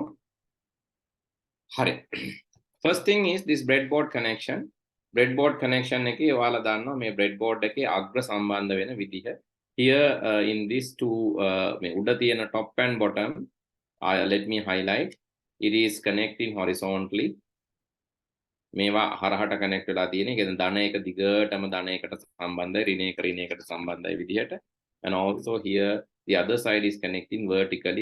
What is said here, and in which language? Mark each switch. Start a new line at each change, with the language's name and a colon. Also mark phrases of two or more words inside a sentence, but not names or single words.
Sinhala: Hari.
English: First thing is this breadboard connection. Breadboard connection
Sinhala: එකේ ඔයාලා දන්නවා මේ breadboard එකේ අග්‍ර සම්බන්ධ වෙන විදිහ.
English: Here in these two
Sinhala: මේ උඩ තියෙන
English: top and bottom, let me highlight. It is connecting horizontally.
Sinhala: මේවා හරහට connect වෙලා තියෙන. ඒ කියන්නේ ධන එක දිගටම ධන එකට සම්බන්ධයි, ඍණ එක ඍණ එකට සම්බන්ධයි විදිහට.
English: And also here the other side is connecting vertically.